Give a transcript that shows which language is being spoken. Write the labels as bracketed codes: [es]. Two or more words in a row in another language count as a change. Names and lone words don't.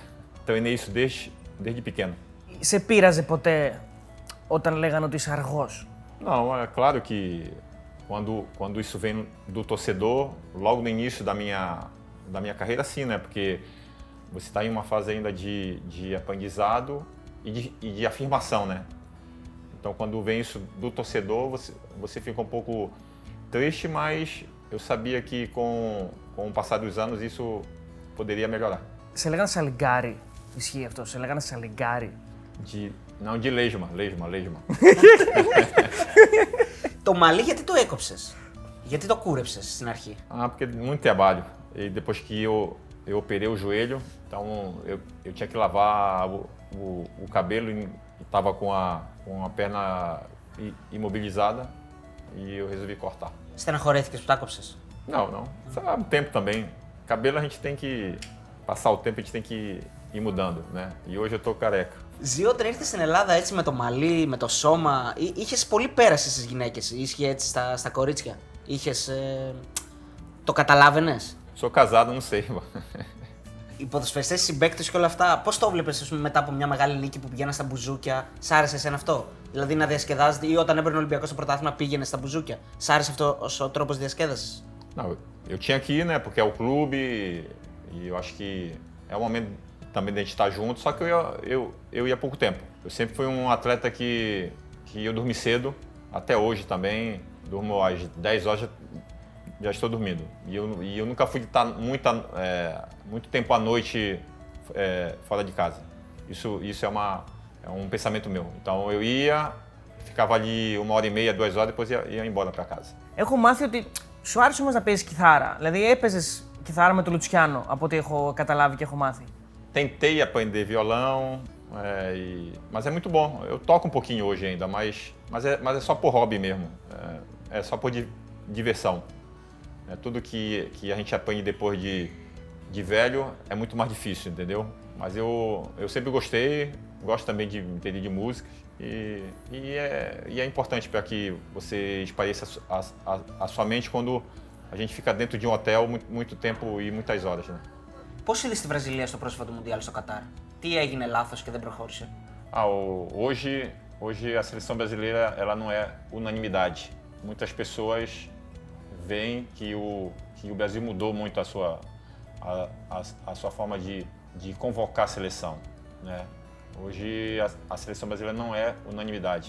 [pt] Treinei isso desde pequeno. [el] Σε πείραζε ποτέ όταν λέγανε ότι είσαι αργός? [pt] Não, é claro que quando isso vem do torcedor, logo no início da minha carreira, sim, né? Porque você está em uma fase ainda de aprendizado e de afirmação, né? Então, quando vem isso do torcedor, você fica um pouco triste, mas eu sabia que com o passar dos anos isso poderia melhorar. [el] Σε λέγανε σαλιγκάρι. Ισχύει αυτό, σε λέγανε σαλιγκάρι. [pt] Não, de lesma. [el] Το μαλλί γιατί το έκοψες? Γιατί το κούρεψες στην αρχή? [pt] Porque muito trabalho. E depois que eu operei o joelho, então eu tinha que lavar o cabelo e estava com a perna imobilizada e eu resolvi cortar. [el] Στεναχωρέθηκες που τα έκοψες? [pt] Não. Isso é um tempo também. Cabelo a gente tem que passar o tempo, a gente tem que ir mudando, né? E hoje eu tô careca. [el] Ζή, όταν ήρθες στην Ελλάδα έτσι με το μαλλί, με το σώμα, είχες πολύ πέραση στις γυναίκες, ίσχυε έτσι στα κορίτσια? Το καταλάβαινες? [pt] Sou casado, não sei. [el] Οι ποδοσφαιριστές, οι συμπαίκτες και όλα αυτά, πώς το βλέπεις, ας πούμε, μετά από μια μεγάλη νίκη που πηγαίναν στα μπουζούκια? Σ' άρεσε εσένα αυτό? Δηλαδή να διασκεδάζετε, ή όταν έπαιρνε ο Ολυμπιακός στο πρωτάθλημα πήγαινε στα μπουζούκια? Σ' άρεσε αυτό ο τρόπος διασκέδασης? [pt] Não, eu tinha que ir, né? Porque é o clube e eu acho que é o momento também de a gente estar junto, só que eu ia há pouco tempo. Eu sempre fui um atleta que eu dormi cedo, até hoje também, durmo às 10 horas, já estou dormindo. E eu nunca fui estar muito tempo à noite fora de casa. Isso é um pensamento meu. Então eu ia, ficava ali 1h30, 2 horas, depois ia embora para casa. [el] Έχω μάθει ότι σου άρεσε όμως να παίζεις κιθάρα. Δηλαδή έπαιζες κιθάρα με τον Λουτσιάνο, από ό,τι έχω καταλάβει και έχω μάθει. [pt] Tentei aprender violão, mas é muito bom. Eu toco um pouquinho hoje ainda, mas é só por hobby mesmo. É só por diversão. Tudo que a gente aprende depois de velho é muito mais difícil, entendeu? Mas eu sempre gostei, gosto também de entender de música e é importante para que você espareça a sua mente quando a gente fica dentro de um hotel muito tempo e muitas horas, né? [el] Πώς είδες τη Βραζιλία στο πρόσφατο Μουντιάλ στο Κατάρ? Τι έγινε λάθος και δεν προχώρησε? [pt] Hoje a seleção brasileira ela não é unanimidade. Muitas pessoas veem que o Brasil mudou muito a sua forma de convocar a seleção, né? Hoje a seleção brasileira não é unanimidade.